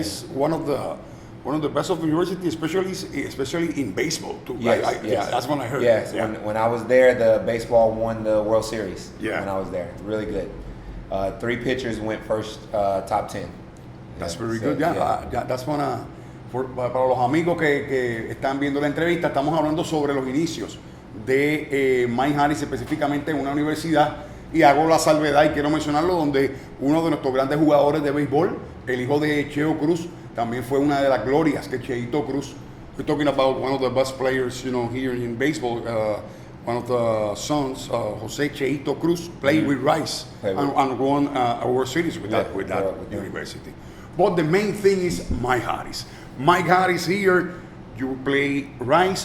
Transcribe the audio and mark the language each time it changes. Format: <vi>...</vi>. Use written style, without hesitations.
<en>is one of the best of universities, especially in baseball too. Yes, Yeah, that's what I heard. Yes, Yeah. when I was there, the baseball won the World Series. Yeah. When I was there, really good. 3 pitchers went first, top 10. That's Yeah, very so, good. Yeah, that's one.</en> <es>Para los amigos que están viendo la entrevista, estamos hablando sobre los inicios de Mike Harris, específicamente en una universidad, y hago la salvedad y quiero mencionarlo, donde uno de nuestros grandes jugadores de béisbol, el hijo de Cheo Cruz, también fue una de las glorias que Cheito Cruz.</es> <en>We're talking about one of the best players, you know, here in baseball. One of the sons, Jose Cheito Cruz, played with Rice and won a World Series with that university. But the main thing is Mike Harris. Mike Harris here, you play Rice.</en>